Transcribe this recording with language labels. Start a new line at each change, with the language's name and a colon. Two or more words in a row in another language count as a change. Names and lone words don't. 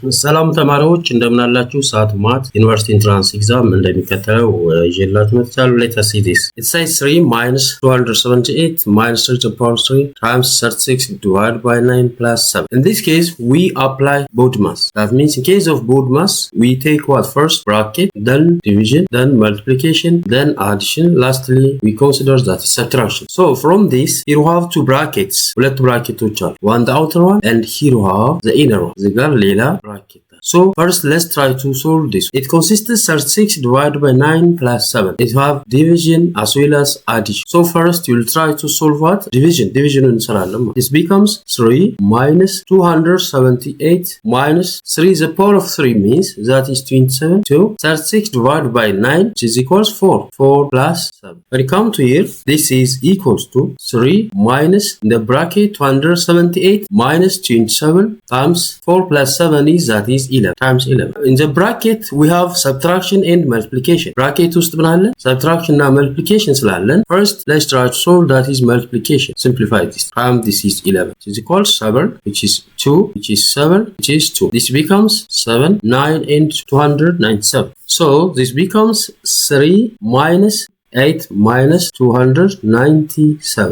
Amharic: ሰላም ተማሪዎች እንደምን አላችሁ?
English: SAT Math University Entrance Exam
Amharic: እንደሚከተለው ይዤላችሁ መጥቻለሁ።
English: Let us see this. It says 3 minus 278 minus 3 to the power 3 times 36 divided by 9 plus 7. In this case, we apply BODMAS. That means in case of BODMAS, we take what first? Bracket, then division, then multiplication, then addition. Lastly, we consider that is subtraction. So from this, here we have two brackets.
Amharic: ሁለት ብራኬቶች አሉ.
English: One the outer one and here we have the inner one.
Amharic: እዚህ ጋር ሌላ bracket.
English: So first let's try to solve this. It consists 36 divided by 9 plus 7. It have division as well as addition. So first you'll try to solve what? Division. Division እንሰራለን. This becomes 3 minus 278 minus 3 the power of 3 means that is 27. So 36 divided by 9 which is equals 4. 4 plus 7. When you come to here, this is equals to 3 minus in the bracket 278 minus 27 times 4 plus 7 is that is 11 times 11. In the bracket we have subtraction and multiplication. Bracket
Amharic: ውስጥ ምን አለ?
English: Subtraction እና multiplication ስላለን first let's try to solve that is multiplication. Simplify this. This is 11. This is equals 7 which is 2 which is 7 which is 2. This becomes 7 9 and 297. So this becomes 3 minus 8 minus 297.